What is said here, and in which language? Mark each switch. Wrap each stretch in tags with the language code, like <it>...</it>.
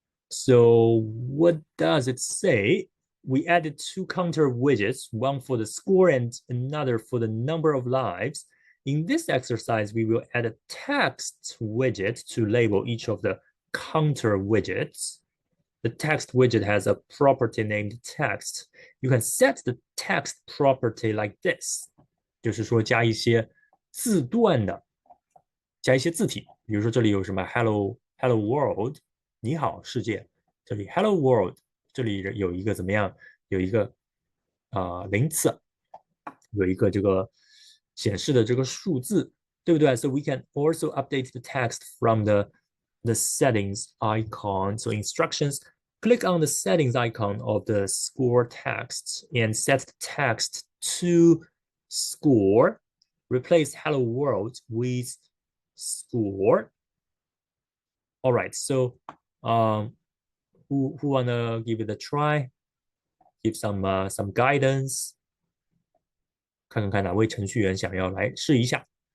<en>So what does it say? We added two counter widgets, one for the score and another for the number of lives. In this exercise, we will add a text widget to label each of the counter widgets. The text widget has a property named text. You can set the text property like this.</en> <zh>就是说加一些字段的，加一些字体，比如说这里有什么 Hello World，你好世界，这里 Hello World，这里有一个怎么样？有一个名词，有一个这个显示的这个数字，对不对？</zh> <en>So we can also update the text from the settings icon. So instructions, click on the settings icon of the score text and set the text to score. Replace hello world with score. All right, so who wanna give it a try? Give some guidance.</en> <zh>看看哪位程序员想要来试一下。</zh>